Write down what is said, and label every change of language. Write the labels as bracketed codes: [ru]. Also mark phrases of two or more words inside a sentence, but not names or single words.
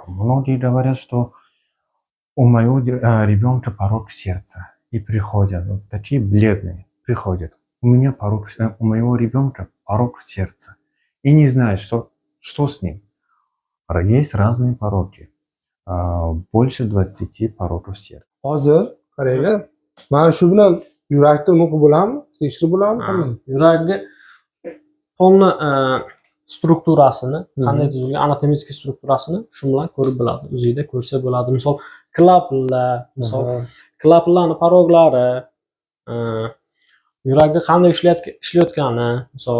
[ru] Многие говорят, что у моего ребенка порок сердца. И приходят, вот такие бледные, приходят. У моего ребенка порок сердца. И не знают, что с ним. Есть разные пороки. Больше 20 пороков сердца. [uz] Hozir qaranglar, mana shu bilan yurakni o'qib bo'ladimi? Tekshirib bo'ladimi qanday? Yurakni qonni strukturasini, qanday tuzilgan anatomik strukturasini shu bilan ko'rib bo'ladi. O'zingizda ko'rsa bo'ladi. Misol klapanlarni paroglari, yurakni qanday ishlayotgani, misol.